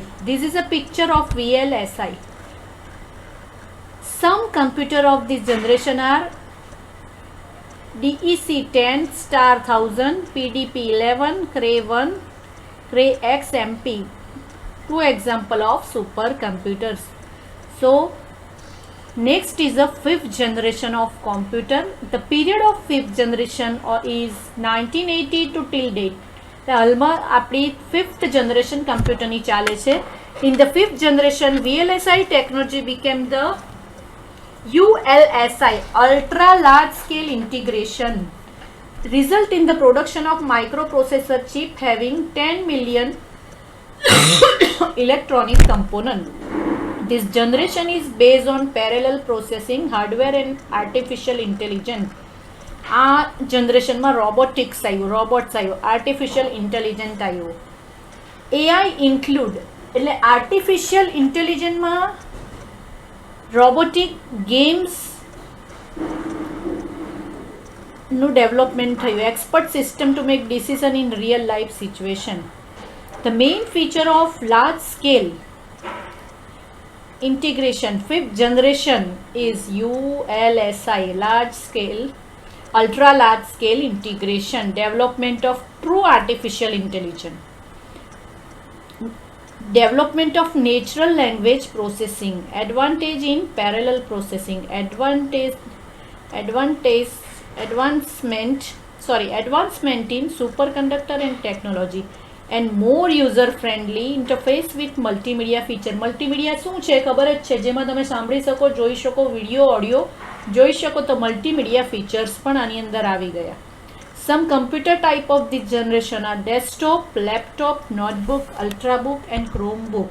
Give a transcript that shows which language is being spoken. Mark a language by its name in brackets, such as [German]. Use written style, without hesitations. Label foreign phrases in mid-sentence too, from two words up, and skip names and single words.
[English] This is a picture of VLSI. Some computer of this generation are DEC 10 star 1000, PDP 11, Cray 1, Cray XMP. Two example of supercomputers. So next is the fifth generation of computer. The period of fifth generation is 1980 to till date. [Gujarati] હાલમાં આપણી [English] fifth generation [Gujarati] કમ્પ્યુટરની ચાલે છે. [English] In the fifth generation, VLSI technology became the ULSI, ultra large scale integration, result in the production of microprocessor chip having 10 million electronic component. This generation is based on parallel processing, hardware and artificial intelligence. [Gujarati] આ જનરેશનમાં રોબોટિક્સ આવ્યું, રોબોટ્સ આવ્યું, [English] artificial intelligent [Gujarati] આવ્યું. [English] AI include [Gujarati] એટલે [English] artificial intelligence robotic games [Gujarati] ડેવલપમેન્ટ થયું. [English] expert system to make decision in real life situation. The main feature of large scale integration, fifth generation, is ULSI, large scale, ultra large scale integration, development of true artificial intelligence, development of natural language processing, advancement in superconductor and technology, and more user friendly interface with multimedia feature. [Gujarati] મલ્ટીમીડિયા શું છે ખબર જ છે, જેમાં તમે સાંભળી શકો, જોઈ શકો, [English] video audio [Gujarati] જોઈ શકો, તો [English] multimedia features [Gujarati] પણ આની અંદર આવી ગયા. [English] some computer type of this generation are desktop, laptop, notebook, ultrabook and chromebook.